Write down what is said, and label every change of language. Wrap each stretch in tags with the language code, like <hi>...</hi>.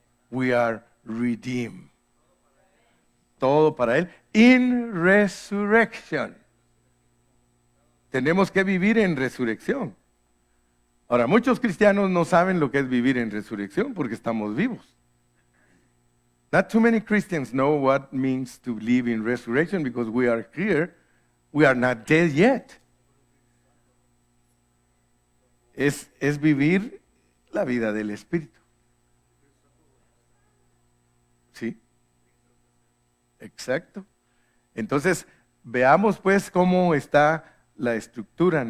<en>We are redeemed.</en> <es>Todo para Él.</es> <en>In resurrection.</en> <es>Tenemos que vivir en resurrección. Ahora, muchos cristianos no saben lo que es vivir en resurrección porque estamos vivos.</es> <en>Not too many Christians know what it means to live in resurrection because we are here. We are not dead yet.</en> <es>Es vivir la vida del Espíritu. ¿Sí? Exacto. Entonces, veamos pues cómo está la estructura.</es>